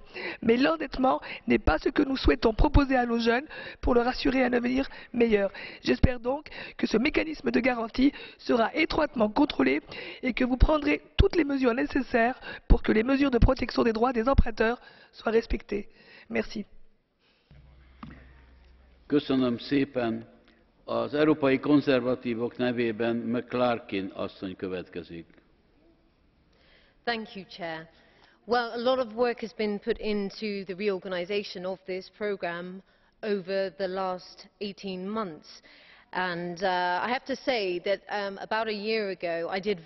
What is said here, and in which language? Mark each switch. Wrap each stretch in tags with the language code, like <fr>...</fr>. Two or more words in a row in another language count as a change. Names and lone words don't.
<fr>Mais l'endettement n'est pas ce que nous souhaitons proposer à nos jeunes pour leur assurer un avenir meilleur. J'espère donc que ce mécanisme de garantie sera étroitement contrôlé et que vous prendrez toutes les mesures nécessaires pour que les mesures de protection des droits des emprunteurs soient respectées. Merci.</fr> <hu>Köszönöm szépen. Az európai konzervatívok nevében McClarkin asszony következik.</hu> <en>Thank you, Chair. Well, a lot of work has been put into the reorganisation of this programme over the last 18 months. And I have to say that about a year ago I did</en>